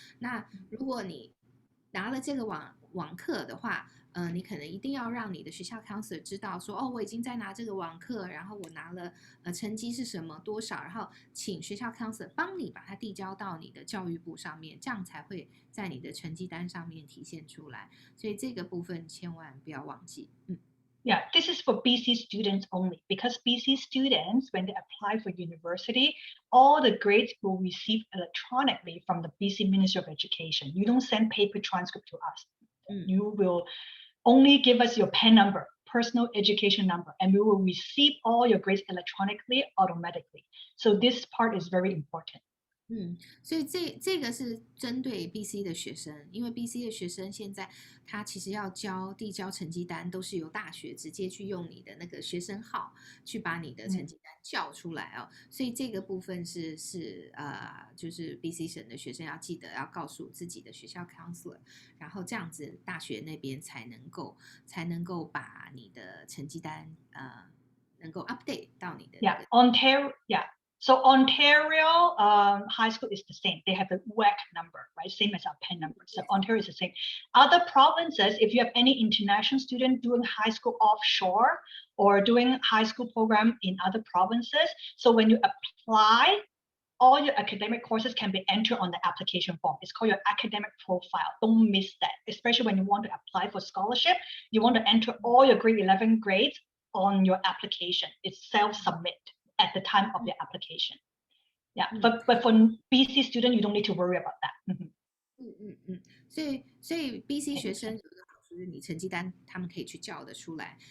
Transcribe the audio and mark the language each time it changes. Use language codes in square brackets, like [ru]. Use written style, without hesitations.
[zh] 那如果你拿了这个网课的话，你可能一定要让你的学校 counselor 知道说，哦，我已经在拿这个网课，然后我拿了成绩是什么多少，然后请学校 counselor 帮你把它递交到你的教育部上面，这样才会在你的成绩单上面体现出来。所以这个部分千万不要忘记。 [en] Yeah, this is for BC students only, because BC students, when they apply for university, all the grades will receive electronically from the BC Ministry of Education. You don't send paper transcript to us. You will only give us your PAN number, personal education number, and we will receive all your grades electronically automatically. So this part is very important. [zh] 所以这个是针对 BC 的学生，因为 BC 的学生现在他其实要递交成绩单，都是由大学直接去用你的那个学生号去把你的成绩单叫出来哦。所以这个部分是就是 BC 省的学生要记得要告诉自己的学校 counselor， 然后这样子大学那边才能够把你的成绩单能够 update 到你的那个 [en] Ontario, So Ontario high school is the same. They have a WEC number, right? Same as our PAN number. So Ontario is the same. Other provinces, if you have any international student doing high school offshore or doing high school program in other provinces, so when you apply, all your academic courses can be entered on the application form. It's called your academic profile. Don't miss that, especially when you want to apply for scholarship. You want to enter all your grade 11 grades on your application. It's self-submit at the time of your application. Yeah, but for BC student, you don't need to worry about that. [zh] 所以 BC 学生有一个好处是你成绩单他们可以去叫得出来。